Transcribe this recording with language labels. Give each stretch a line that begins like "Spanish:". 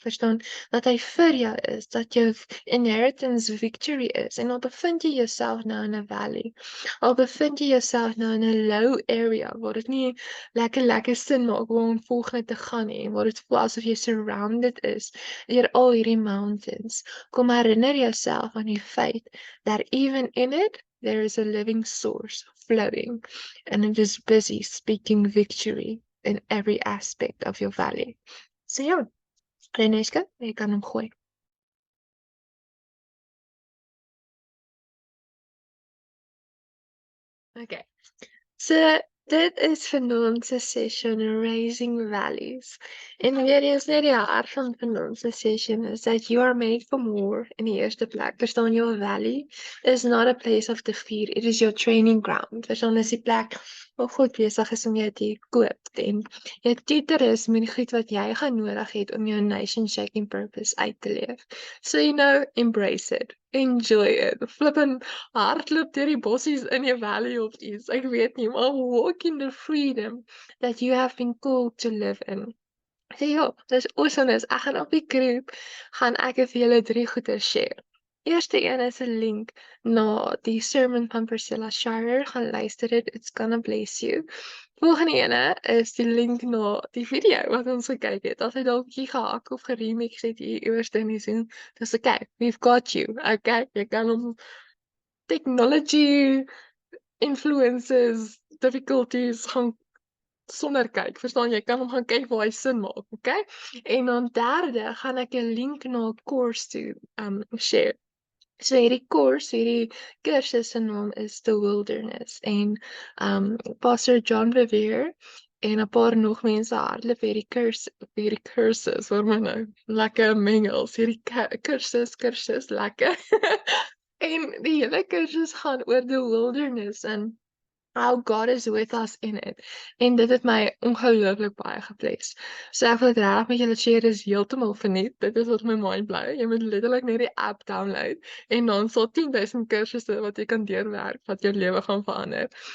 Afrikaans: Verstaan, dat hy vir jou is, dat jou inheritance victory is, en al bevind jy jouself nou in 'n valley, al bevind jy jouself nou in 'n low area, waar dit nie lekker sin maak waar om volgende te gaan nie, waar dit voel asof jy surrounded is deur al hierdie mountains, kom herinner jouself aan die feit
English: that even in it, there is a living source flowing, and it is busy speaking victory in every aspect of your value.
Afrikaans: So ja, Reneska, jy kan hom gooi. Okay. So dit is vanaand se session Raising Values. En weer eens net die hart van vanaand se session is
English: that you are made for more
Afrikaans: in die eerste plek.
English: Verstaan, your value is not a place of defeat, it is your training ground.
Afrikaans: Verstaan, is die plek waar God besig is om jou te koop. En jou tutor is met die goed wat jy gaan nodig het om jou nation shaking purpose uit te leef.
English: So you know, embrace it. Enjoy it.
Afrikaans: Flippin' hardloop deur die bossies in jou valley of iets. Ek weet nie, maar
English: walk in the freedom that you have been called to live in.
Afrikaans: So ja, dis awesome is. Ek gaan op die groep, gaan ek vir julle 3 goeie share. Eerste een is 'n link na die sermon van Priscilla Shirer. Gaan luister dit,
English: it's gonna bless you.
Afrikaans: Volgende ene is die link na die video wat ons gekyk het. As jy dalk bietjie gehak of geremix het hier iewers in die Zoom, dis okay,
English: we've got you.
Afrikaans: Okay, jy kan hom technology influences, difficulties gaan sonder kyk. Verstaan, jy kan hom gaan kyk waar hy sin maak, okay? En dan derde gaan ek 'n link na 'n course toe share. So hierdie course, hierdie kursus se naam is The Wilderness en Pastor John Bevere en 'n paar nog mense hardloop hierdie kursus, hoor my nou, lekker mengels, hierdie kursus, lekker. En die hele kursus gaan oor
English: the wilderness en how God is with us in it.
Afrikaans: En dit het my ongelooflik baie gebless. So ek wil dit regtig met julle share, dis heeltemal verniet. Dit is wat my mind bly. Jy moet letterlik net die app download en dan sal 10,000 kursusse wat jy kan deurwerk wat jou lewe gaan verander.